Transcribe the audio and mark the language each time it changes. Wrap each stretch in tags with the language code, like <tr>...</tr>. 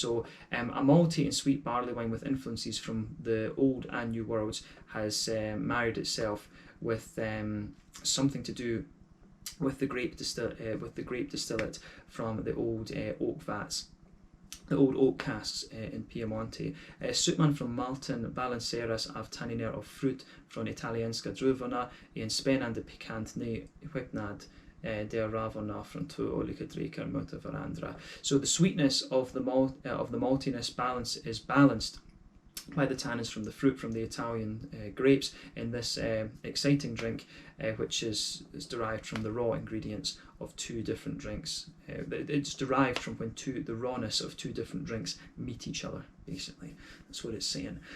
<en>So a malty and sweet barley wine with influences from the old and new worlds has married itself with something to do with the grape distillate from the old oak vats, the old oak casks in Piemonte.</en> <sv>Sutman från malten balanseras av tanniner och frukt från italienska druvorna i en spännande pikant ny skepnad där ravorna från två olika drycker möter varandra.</sv> <en>So the sweetness of the maltiness is balanced by the tannins from the fruit from the Italian grapes in this exciting drink, which is derived from the raw ingredients of two different drinks. It's derived from when the rawness of two different drinks meet each other, basically. That's what it's saying.</en>